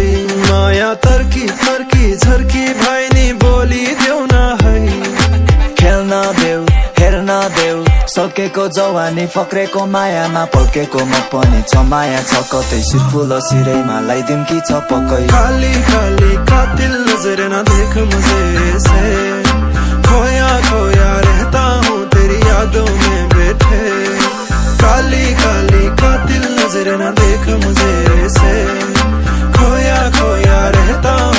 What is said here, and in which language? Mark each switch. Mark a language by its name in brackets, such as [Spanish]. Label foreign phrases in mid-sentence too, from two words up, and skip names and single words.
[Nepali] माया तर्की फर्की झर्की भैनी बोलिदेऊ न है। खेल्न देऊ हेर्न देऊ, सकेको जवानी फक्रेको मायामा पल्केको म पनि छ। माया छ कतै सिरफुल सिरैमा लाइदिउँ कि छ पक्कै। [Hindi] काली काली कातिल नजर न देख मुझे से, खोया खोया रहता हूँ तेरी यादों में बैठे। काली काली कातिल नजर न देख मुझे से, खोया खोया रहता